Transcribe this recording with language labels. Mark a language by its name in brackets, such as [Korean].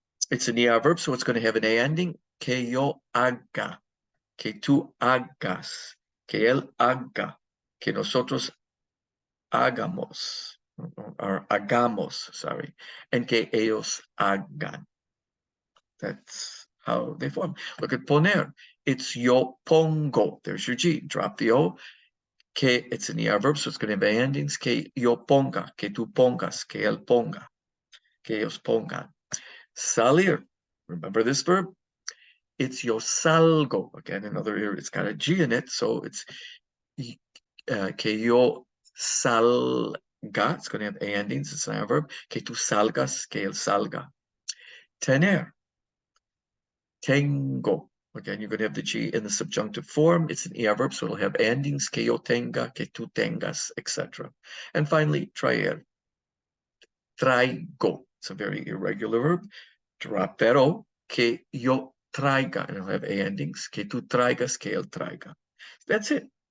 [English] It's an ER verb, so it's going to have an A ending, [Spanish] que yo haga, que tú hagas, que él haga, que nosotros hagamos, [English] or hagamos, sorry, and [Spanish] que ellos hagan. [English] That's how they form. Look at poner. It's [Spanish] yo pongo. [English] There's your G. Drop the O. Que, it's an ER verb, so it's going to have A endings. [Spanish] Que yo ponga, que tú pongas, que él ponga, que ellos pongan. [English] Salir. Remember this verb? It's [Spanish] yo salgo. [English] Again, another, it's got a G in it, so it's [Spanish] que yo salga. [English] It's going to have A endings. It's an verb. [Spanish] Que tú salgas, que él salga. Tener. Tengo. [English] Again, you're going to have the G in the subjunctive form. It's an ER verb, so it'll have endings, [Spanish] que yo tenga, que tú tengas, [English] etc. And finally, traer. Traigo. It's a very irregular verb. Drop that O, [Spanish] que yo traiga, [English] and it'll have A endings, [Spanish] que tú traigas, que él traiga. [English] That's it.